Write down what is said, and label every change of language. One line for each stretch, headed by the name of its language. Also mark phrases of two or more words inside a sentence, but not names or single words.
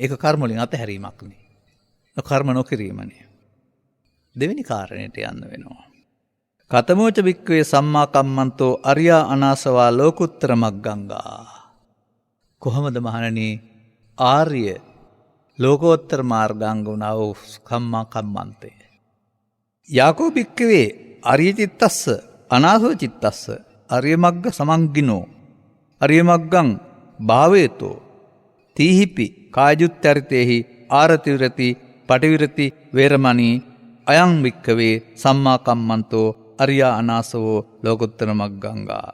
Sinhala: ඒක කර්ම වලින් අතහැරීමක් නේ. කර්ම නොකිරීමනේ. දෙවෙනි කාරණයට යන්න වෙනවා.
Pali: කතමෝච භික්කවේ සම්මා කම්මන්තෝ අරියා අනාසවා ලෝකුත්තර මග්ගංගා.
Sinhala: කොහොමද මහණනි ආර්ය ලෝකෝත්තර මාර්ගාංග වුණා වූ සම්මා කම්මන්තේ.
Pali: යාකෝ භික්කවේ අරිය චිත්තස්ස අනාසව චිත්තස්ස අරිය මග්ග සමංගිනෝ අරිය මග්ගං භාවේතෝ තීහිපි කායජුත්තරිතේහි ආරති විරති පටිවිරති වේරමණී අයං භික්කවේ සම්මා කම්මන්තෝ අරියා අනාසවෝ ලෝකුත්තර මග්ගංගා.